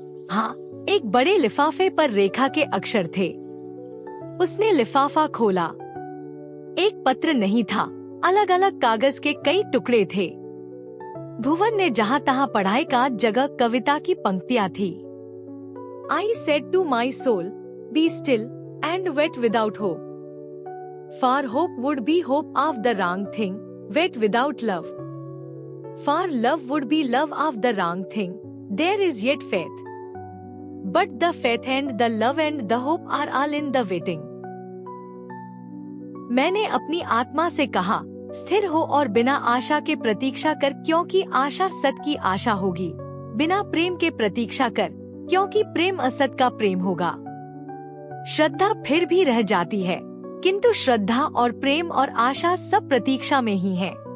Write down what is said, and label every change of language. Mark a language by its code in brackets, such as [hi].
[hi] हाँ, एक बड़े लिफाफे पर रेखा के अक्षर थे। उसने लिफाफा खोला। एक पत्र नहीं था, अलग अलग कागज के कई टुकड़े थे। भुवन ने जहाँ तहाँ पढ़ाई का जगह कविता की पंक्तियाँ थी। [en] I said to my soul, be still and wait without hope. For hope would be hope of the wrong thing, wait without love. For love would be love of the wrong thing, there is yet faith. But the faith and the love and the hope are all in the waiting. [hi] मैंने अपनी आत्मा से कहा, स्थिर हो और बिना आशा के प्रतीक्षा कर, क्योंकि आशा सत की आशा होगी। बिना प्रेम के प्रतीक्षा कर, क्योंकि प्रेम असत का प्रेम होगा। श्रद्धा फिर भी रह जाती है, किंतु श्रद्धा और प्रेम और आशा सब प्रतीक्षा में ही है।